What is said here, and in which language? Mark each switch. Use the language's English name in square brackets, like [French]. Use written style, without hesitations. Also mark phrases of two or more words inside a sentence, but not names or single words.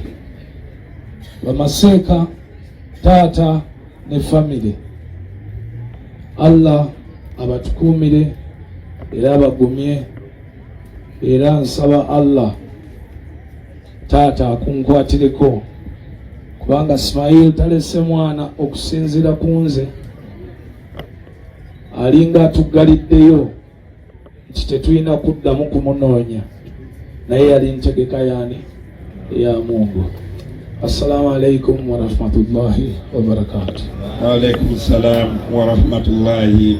[Ganda] Bamaseeka, taata ne family, Allah abatukuumire era abagumye, era nsaba Allah taata akunkwatireko kubanga Ismail talese mwana okusinzira ku nze. alinga atuggaliddeyo nti tetulina kuddamu kumunoonya, naye yali ntegeka [Swahili] yaani ya Mungu. [Arabic] السلام عليكم ورحمة الله وبركاته. وعليكم السلام ورحمة الله